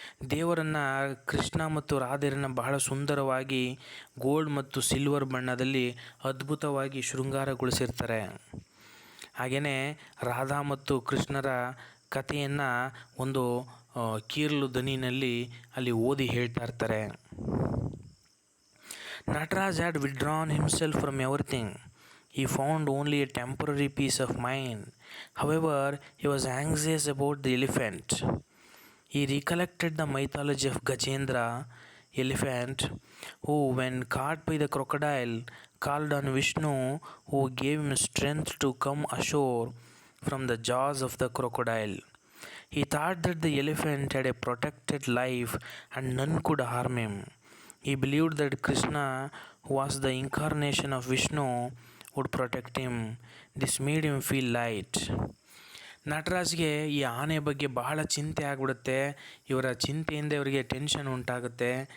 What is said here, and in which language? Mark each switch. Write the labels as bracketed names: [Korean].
[Kannada] ದೇವರನ್ನು, ಕೃಷ್ಣ ಮತ್ತು ರಾಧೆಯರನ್ನು ಬಹಳ ಸುಂದರವಾಗಿ ಗೋಲ್ಡ್ ಮತ್ತು ಸಿಲ್ವರ್ ಬಣ್ಣದಲ್ಲಿ ಅದ್ಭುತವಾಗಿ ಶೃಂಗಾರಗೊಳಿಸಿರ್ತಾರೆ. ಹಾಗೆಯೇ ರಾಧಾ ಮತ್ತು ಕೃಷ್ಣರ ಕಥೆಯನ್ನು ಒಂದು ಕೀರ್ಲು ದನಿನಲ್ಲಿ ಅಲ್ಲಿ ಓದಿ ಹೇಳ್ತಾ ಇರ್ತಾರೆ. [English] Nataraj had withdrawn himself from everything. He found only a temporary peace of mind. However, he was anxious about the elephant. He recollected the mythology of Gajendra, elephant, who, when caught by the crocodile, called on Vishnu, who gave him strength to come ashore from the jaws of the crocodile. He thought that the elephant had a protected life and none could harm him. He believed that Krishna, who was the incarnation of Vishnu, would protect him. This made him feel light. [Kannada] ನಟರಾಜ್ಗೆ ಈ ಆನೆ ಬಗ್ಗೆ ಬಹಳ ಚಿಂತೆ ಆಗಿಬಿಡುತ್ತೆ. ಇವರ ಚಿಂತೆಯಿಂದ ಇವರಿಗೆ tension ಉಂಟಾಗುತ್ತೆ.